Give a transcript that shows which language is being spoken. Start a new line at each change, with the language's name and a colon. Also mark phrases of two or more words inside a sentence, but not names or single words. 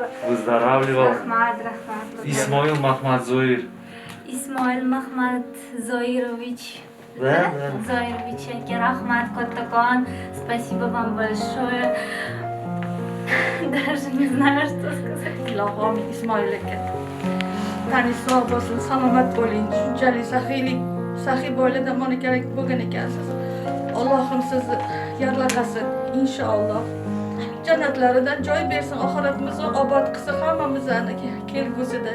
Russian: выздоравливал Рахмат. Исмаил Махмадзоир. Исмаил Махмад Зоирович. Да.
Uzbek: Зоирович, Рахмат Коттакан.
Russian: Спасибо вам большое. Даже не знаю, что сказать.
Uzbek: Ilohim Ismoil aka. Tani sog' bo'lsin, salomat bo'ling. Shunchalik saxiy oilada mana kerak bo'lgan ekansiz. Allohim sizni yarlaqasin inshaalloh. Jannatlaridan joy bersin, oxiratimizni obod qilsin hammamizni kelgusida.